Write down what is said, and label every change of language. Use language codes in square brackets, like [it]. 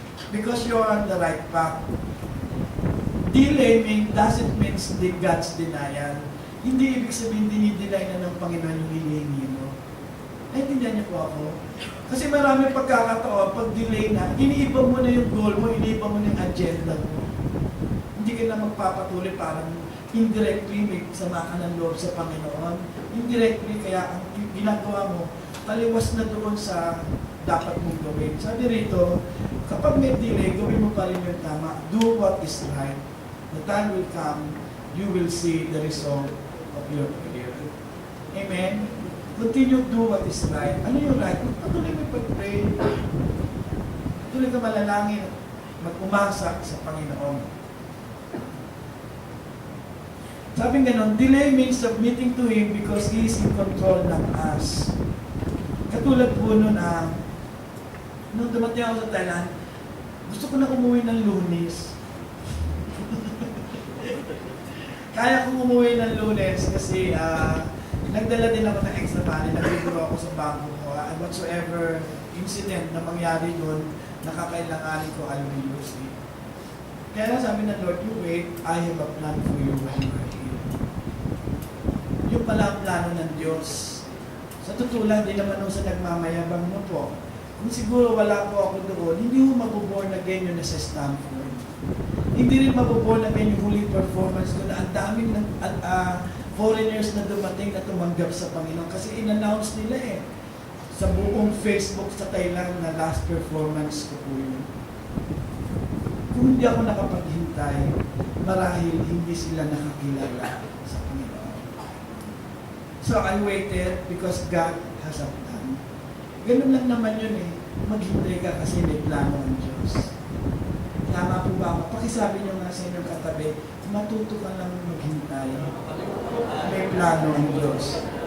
[en] Because you're on the right path. Delay doesn't mean God's denial. [tl] Hindi ibig sabihin dinideny na ng Panginoon yung hinihingi mo. Naintindihan niyo po ako? Kasi marami pagkakataon, pag delay na, iniiba mo na yung goal mo, iniiba mo na yung agenda mo. Hindi ka na magpapatuloy, parang indirectly may sama ka ng loob sa Panginoon. Indirectly, kaya ang ginagawa mo, taliwas na doon sa dapat mong gawin. Sabi rito, kapag may delay, gawin mo pa rin yung tama. [en] Do what is right. The time will come, you will see the result of your prayer. Amen? Continue to do what is right. [tl] Ano yung right? Patuloy mo pag-pray. Patuloy ka malalangin. Mag-umasa sa Panginoon. Sabi nga nun, [en] delay means submitting to Him because He is in control ng us. [tl] Katulad po nun, nung dumating ako sa Thailand, gusto ko na umuwi ng Lunes. Kaya kong umuwi ng Lunes kasi nagdala din ako ng extra money, nag-withdraw ako sa bangko ko. [en] Whatsoever incident [tl] na mangyari doon, nakakailanganin ko, [en] I will use it. Kaya sabi ng Lord, you wait, I have a plan for you when you are here. [tl] Yung pala ang plano ng Diyos. Sa totoo lang, di naman nung sa nagmamayabang mo po. Kung siguro wala po ako doon, hindi mo mabuborn again yun na sa Stanford. Hindi rin mabuborn again yung huling performance ko na ang daming foreigners na dumating na tumanggap sa Panginoon. Kasi in-announce nila eh sa buong Facebook sa Thailand na last performance ko po yun. Kung hindi ako nakapaghintay, marahil hindi sila nakakilala sa Panginoon. [en] So I waited because God has a plan. [tl] Ganun lang naman yun eh. Maghintay ka kasi may plano ang Diyos. Tama po ba ako? Pakisabi nyo nga sa inyong katabi, matuto ka lang maghintay. May plano ang Diyos.